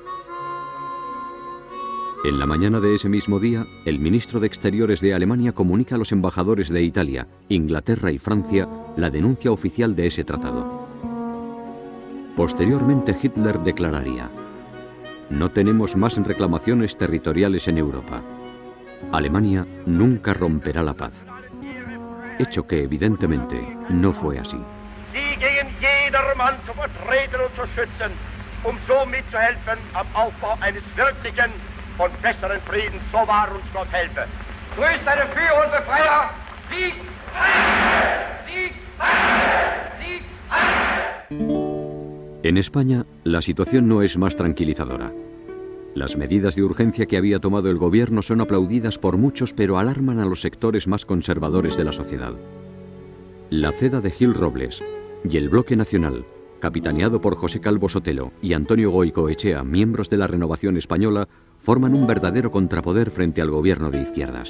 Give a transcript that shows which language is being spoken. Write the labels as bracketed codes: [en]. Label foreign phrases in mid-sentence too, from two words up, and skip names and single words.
[es] En la mañana de ese mismo día, el ministro de Exteriores de Alemania comunica a los embajadores de Italia, Inglaterra y Francia la denuncia oficial de ese tratado. Posteriormente, Hitler declararía: «No tenemos más reclamaciones territoriales en Europa. Alemania nunca romperá la paz». Hecho que evidentemente no fue así. [de] Sie gegen jedermann zu vertreten und zu schützen, so mitzuhelfen am Aufbau eines wirklichen und besseren Friedens, so wahr uns Gott helfe. Grüßt eine Führer und Befreier, Sieg! Sieg! Sieg! [es] En España, la situación no es más tranquilizadora. Las medidas de urgencia que había tomado el gobierno son aplaudidas por muchos, pero alarman a los sectores más conservadores de la sociedad. La ceda de Gil Robles y el Bloque Nacional, capitaneado por José Calvo Sotelo y Antonio Goicoechea, miembros de la Renovación Española, forman un verdadero contrapoder frente al gobierno de izquierdas.